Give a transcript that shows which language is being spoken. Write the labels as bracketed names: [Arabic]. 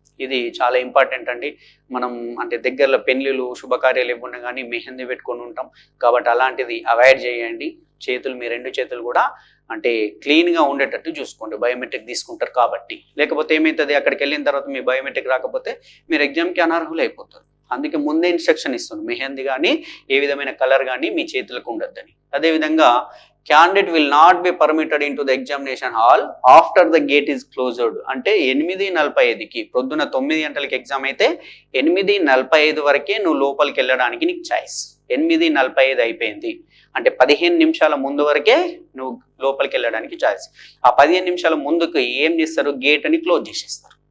[Telugu] ఇది చాలా ఇంపార్టెంట్ అండి. మనం అంటే దగ్గరలో పెళ్లిళ్ళు, శుభకార్యాలు ఇవ్వకుండా కానీ మెహందీ పెట్టుకొని ఉంటాం కాబట్టి అలాంటిది అవాయిడ్ చేయండి. మీ 2 చేతులు కూడా అంటే క్లీన్గా ఉండేటట్టు చూసుకోండి, బయోమెట్రిక్ తీసుకుంటారు కాబట్టి. లేకపోతే ఏమవుతుంది, అక్కడికి వెళ్ళిన తర్వాత మీ బయోమెట్రిక్ రాకపోతే మీరు ఎగ్జామ్కి అనర్హులు అయిపోతారు. అందుకే ముందే ఇన్స్ట్రక్షన్ ఇస్తుంది, మెహందీ కానీ ఏ విధమైన కలర్ కానీ మీ చేతులకు ఉండొద్దని. [English] అదేవిధంగా candidate will not be permitted into the examination hall after the gate is closed. [Telugu] అంటే 8:45కి ప్రొద్దున 9 గంటలకి ఎగ్జామ్ అయితే 8:45 వరకే నువ్వు లోపలికి వెళ్ళడానికి నీకు ఛాయిస్. 8:45 అయిపోయింది అంటే 15 నిమిషాల ముందు వరకే నువ్వు లోపలికి వెళ్ళడానికి ఛాయిస్. ఆ 15 నిమిషాల ముందుకు ఏం చేస్తారు, గేట్ అని క్లోజ్ చేసేస్తారు.